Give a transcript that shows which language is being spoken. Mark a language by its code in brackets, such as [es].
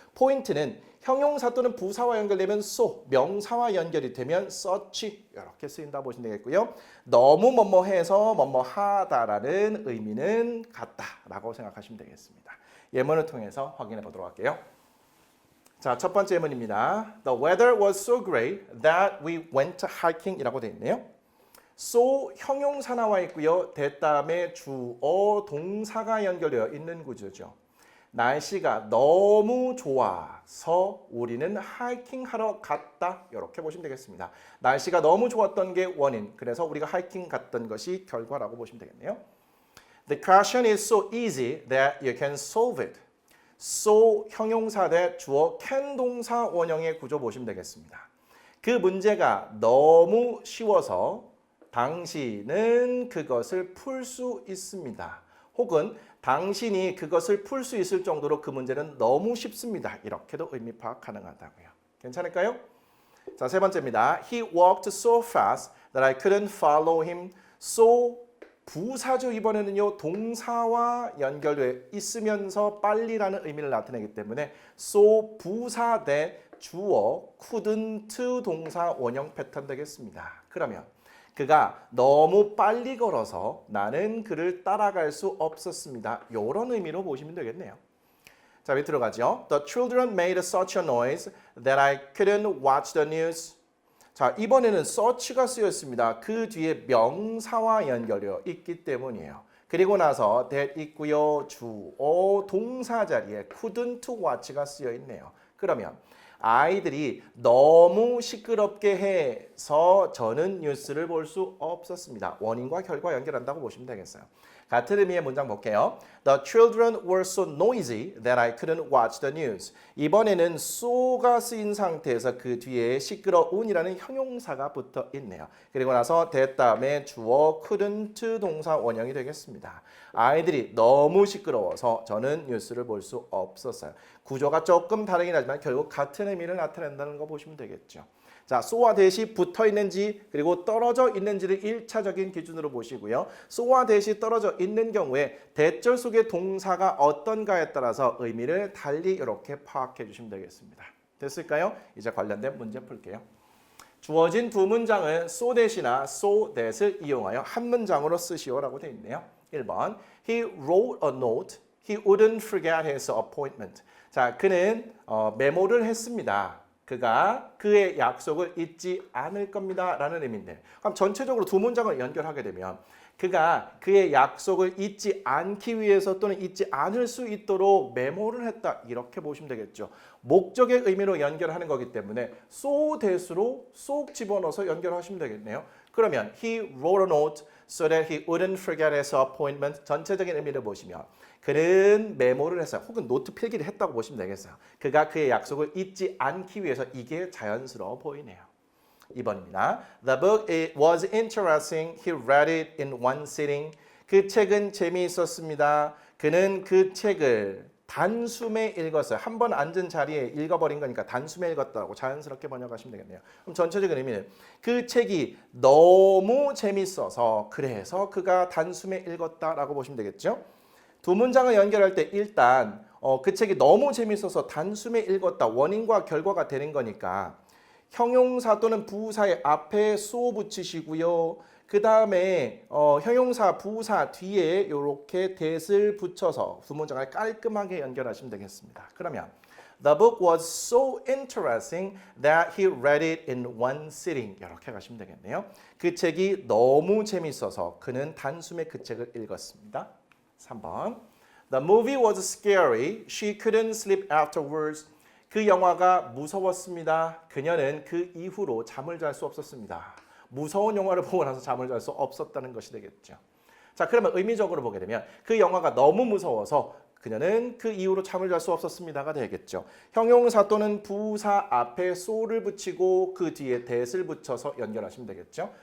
[ko] 포인트는 형용사 또는 부사와 연결되면 so, 명사와 연결이 되면 such 이렇게 쓰인다 보시면 되겠고요. 너무 뭐뭐해서 뭐뭐하다라는 의미는 같다라고 생각하시면 되겠습니다. 예문을 통해서 확인해 보도록 할게요. 자, 첫 번째 예문입니다. [en] The weather was so great that we went hiking이라고 [ko] 되어 있네요. so 형용사 나와 있고요. that 다음에 주어 동사가 연결되어 있는 구조죠. 날씨가 너무 좋아서 우리는 하이킹하러 갔다. 이렇게 보시면 되겠습니다. 날씨가 너무 좋았던 게 원인. 그래서 우리가 하이킹 갔던 것이 결과라고 보시면 되겠네요. [en] The question is so easy that you can solve it. [ko] so 형용사 대 주어 can 동사 원형의 구조 보시면 되겠습니다. 그 문제가 너무 쉬워서 당신은 그것을 풀 수 있습니다. 혹은 당신이 그것을 풀 수 있을 정도로 그 문제는 너무 쉽습니다. 이렇게도 의미 파악 가능하다고요. 괜찮을까요? 자, 세 번째입니다. [en] He walked so fast that I couldn't follow him. [ko] so 부사죠. 이번에는요. 동사와 연결돼 있으면서 빨리라는 의미를 나타내기 때문에 so 부사 대 주어 couldn't 동사 원형 패턴 되겠습니다. 그러면 그가 너무 빨리 걸어서 나는 그를 따라갈 수 없었습니다. 이런 의미로 보시면 되겠네요. 자, 밑으로 가죠. [en] The children made such a noise that I couldn't watch the news. [ko] 자, 이번에는 such가 쓰였습니다. 그 뒤에 명사와 연결되어 있기 때문이에요. 그리고 나서 that 있고요. 주어 동사 자리에 couldn't watch가 쓰여 있네요. 그러면 아이들이 너무 시끄럽게 해서 저는 뉴스를 볼 수 없었습니다. 원인과 결과 연결한다고 보시면 되겠어요. 같은 의미의 문장 볼게요. [en] The children were so noisy that I couldn't watch the news. [ko] 이번에는 so가 쓰인 상태에서 그 뒤에 시끄러운이라는 형용사가 붙어 있네요. 그리고 나서 that 다음에 주어 couldn't 동사 원형이 되겠습니다. 아이들이 너무 시끄러워서 저는 뉴스를 볼 수 없었어요. 구조가 조금 다르긴 하지만 결국 같은 의미를 나타낸다는 거 보시면 되겠죠. 자, so와 that이 붙어 있는지 그리고 떨어져 있는지를 1차적인 기준으로 보시고요. so와 that이 떨어져 있는 경우에 that절 속의 동사가 어떤가에 따라서 의미를 달리 이렇게 파악해 주시면 되겠습니다. 됐을까요? 이제 관련된 문제 풀게요. 주어진 두 문장은 so that이나 so that을 이용하여 한 문장으로 쓰시오라고 되어 있네요. [en] 1번 He wrote a note. He wouldn't forget his appointment. [ko] 자, 그는 메모를 했습니다. 그가 그의 약속을 잊지 않을 겁니다. 라는 의미인데 그럼 전체적으로 두 문장을 연결하게 되면 그가 그의 약속을 잊지 않기 위해서 또는 잊지 않을 수 있도록 메모를 했다. 이렇게 보시면 되겠죠. 목적의 의미로 연결하는 거기 때문에 so that으로 쏙 집어넣어서 연결하시면 되겠네요. 그러면 [en] he wrote a note so that he wouldn't forget his appointment. [ko] 전체적인 의미를 보시면 그는 메모를 했어요. 혹은 노트 필기를 했다고 보시면 되겠어요. 그가 그의 약속을 잊지 않기 위해서 이게 자연스러워 보이네요. 2번입니다. [en] The book it was interesting. He read it in one sitting. [ko] 그 책은 재미있었습니다. 그는 그 책을 단숨에 읽었어요. 한 번 앉은 자리에 읽어버린 거니까 단숨에 읽었다고 자연스럽게 번역하시면 되겠네요. 그럼 전체적인 의미는 그 책이 너무 재밌어서 그래서 그가 단숨에 읽었다라고 보시면 되겠죠. 두 문장을 연결할 때 일단 그 책이 너무 재밌어서 단숨에 읽었다. 원인과 결과가 되는 거니까 형용사 또는 부사의 앞에 so 붙이시고요. 그 다음에 형용사, 부사 뒤에 이렇게 that을 붙여서 두 문장을 깔끔하게 연결하시면 되겠습니다. 그러면 [en] The book was so interesting that he read it in one sitting. [ko] 이렇게 가시면 되겠네요. 그 책이 너무 재밌어서 그는 단숨에 그 책을 읽었습니다. [en] 3번 The movie was scary. She couldn't sleep afterwards. [ko] 그 영화가 무서웠습니다. 그녀는 그 이후로 잠을 잘 수 없었습니다. 무서운 영화를 보고 나서 잠을 잘 수 없었다는 것이 되겠죠. 자, 그러면 의미적으로 보게 되면 그 영화가 너무 무서워서 그녀는 그 이후로 잠을 잘 수 없었습니다가 되겠죠. 형용사 또는 부사 앞에 so를 붙이고 그 뒤에 that을 붙여서 연결하시면 되겠죠.